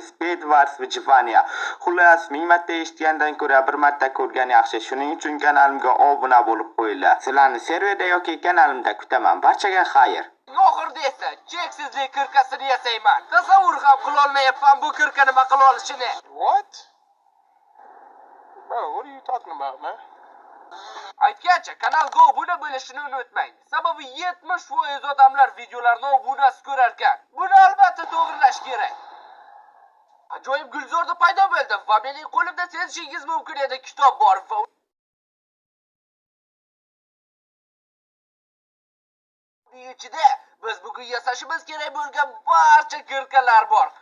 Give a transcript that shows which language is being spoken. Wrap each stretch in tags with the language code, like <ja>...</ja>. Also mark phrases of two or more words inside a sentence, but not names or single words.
<uz>Bedwars va Jivania. Xullas, 1000 marta eshitgandan ko'ra bir marta ko'rgan yaxshi. Shuning uchun kanalimga obuna bo'lib qo'yinglar. Sizlarni serverda yoki kanalimda kutaman. Barchaga xayr. Oxirida esa cheksizlik kirkasini yasayman. Tasavvur ham qila olmayapman bu kirka nima qila olishini.</uz> <en>What? Bro, what are you talking about, man?</en> <uz>Aytgancha kanalga obuna bo'lishini unutmang. Sababi 70% odamlar videolarni obunasiz ko'rar ekan. Buni albatta to'g'rilash kerak. Ajoyib gulzorda paydo bo'ldi va mening qo'limda sezishingiz mumkin edi kitob bor va ichida biz bugun yasashimiz kerak bo'lgan barcha kirkalar bor.</uz>